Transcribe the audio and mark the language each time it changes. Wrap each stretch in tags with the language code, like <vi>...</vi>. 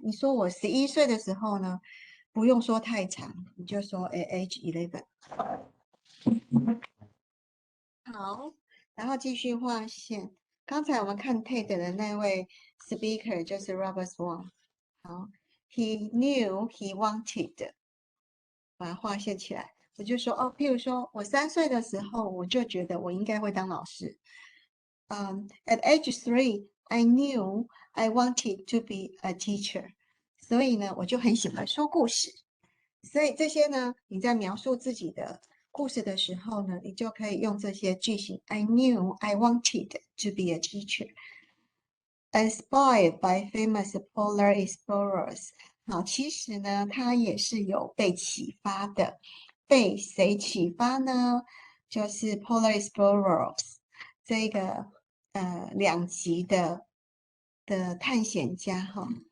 <zh>你说我11岁的时候呢，不用说太长，你就说</zh> <en>at age 11。</en> <zh>好，然后继续划线。刚才我们看 TED 的那位 speaker 就是 Robert Swan。好。</zh> <en>He knew he wanted，</en> <zh>把它划线起来。我就说哦，譬如说我3岁的时候，我就觉得我应该会当老师。</zh> <en>At age 3, I knew I wanted to be a teacher。</en> <zh>所以呢，我就很喜欢说故事。所以这些呢，你在描述自己的故事的时候呢，你就可以用这些句型。</zh> <en>I knew I wanted to be a teacher。Inspired by famous polar explorers。</en> <zh>好，其实呢，它也是有被启发的。被谁启发呢？就是</zh> <en>polar explorers</en> <zh>这个2级的探险家哈。</zh>